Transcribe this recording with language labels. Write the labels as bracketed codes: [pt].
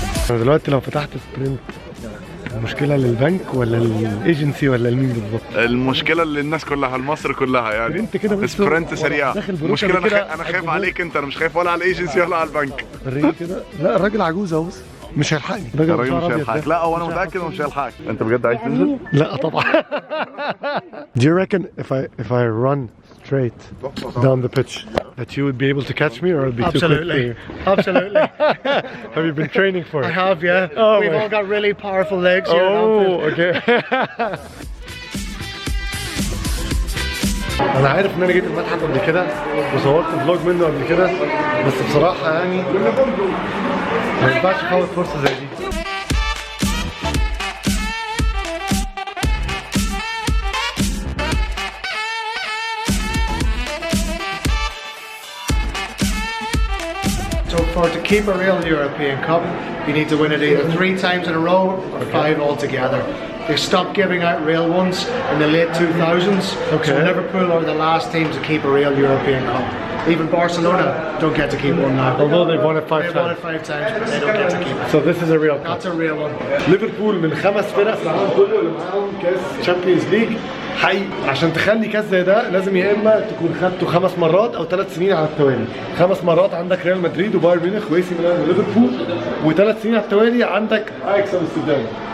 [ar] دلوقتي لو فتحت سبرنت المشكله للبنك ولا الايجنسي ولا لمين بالظبط؟ المشكله للناس كلها لمصر كلها يعني. انت كده سبرنت سريع. المشكله انا خايف عليك انت، انا مش خايف ولا على الايجنسي ولا على البنك. الراجل كده لا الراجل عجوز اهو بس مش هيلحقني. الراجل مش هيلحقك. لا هو انا متاكد انه مش هيلحقك. انت بجد عايز تنزل؟ لا طبعا. [en] Do you reckon if I run straight down the pitch that you would be able to catch me or it'd be too quick for you? Absolutely. Have you been training for it? I have, yeah. Oh, we've all got really powerful legs here at Anfield. okay. [ar] انا عارف ان انا جيت المتحف قبل كده وصورت فلوج منه قبل كده، بس بصراحه يعني ما ينفعش افوت فرصه زي دي. [en] So to keep a real European Cup, you need to win it either 3 times in a row or 5 altogether. They stopped giving out real ones in the late 2000s, so Liverpool are the last team to keep a real European Cup. Even Barcelona don't get to keep one now. Although they've won it 5 times. They've won it 5 times, but they don't get to keep it. So this is a real cup. That's a real one. [ar] ليفربول من 5 فرق في العالم كله اللي معاهم كاس تشامبيونز ليج حي. عشان تخلي كاس زي ده لازم يا اما تكون خدته 5 مرات او 3 سنين على التوالي. 5 مرات عندك ريال مدريد وبايرن ميونخ وإي سي ميلان وليفربول، و3 سنين على التوالي عندك اياكس امستردام.